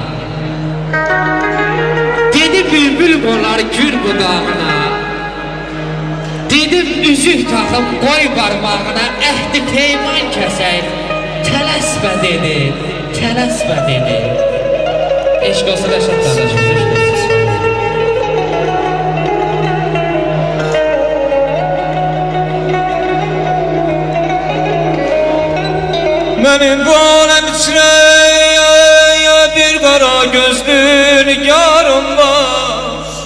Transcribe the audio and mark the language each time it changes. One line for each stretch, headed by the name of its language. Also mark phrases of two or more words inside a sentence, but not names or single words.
Azerbaijani: Dedi bülbül qonar gül budağına. Dedim üzük taxım, qoy barmağına. Əhdi peyman kəsək, tələsmə dedi, tələsmə dedi. Eşq olsun Rəşad qardaşımız, eşq olsun.
Turkish: Benim bu alem içine bir kara gözlü nigarım var.